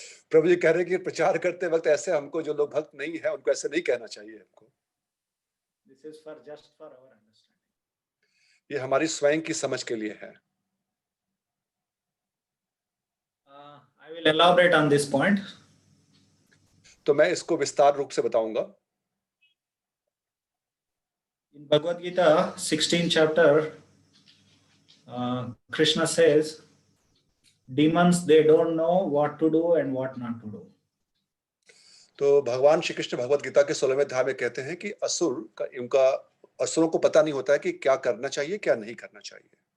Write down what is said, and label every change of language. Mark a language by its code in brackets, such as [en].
[hi] प्रभु जी कह रहे हैं कि प्रचार करते वक्त ऐसे हमको जो लोग भक्त नहीं है उनको ऐसे नहीं कहना चाहिए हमको. [en] This is for just for our understanding. [hi] ये हमारी स्वयं की समझ के लिए है. [en] I will elaborate on this point. [hi] तो मैं इसको विस्तार रूप से बताऊंगा. [en] In Bhagavad Gita, 16th chapter, Krishna says, demons, they don't know what to do and what not to do. [hi] तो भगवान श्री कृष्ण भगवद गीता के 16वें अध्याय में कहते हैं कि असुरों को पता नहीं होता है कि क्या करना चाहिए क्या नहीं करना चाहिए.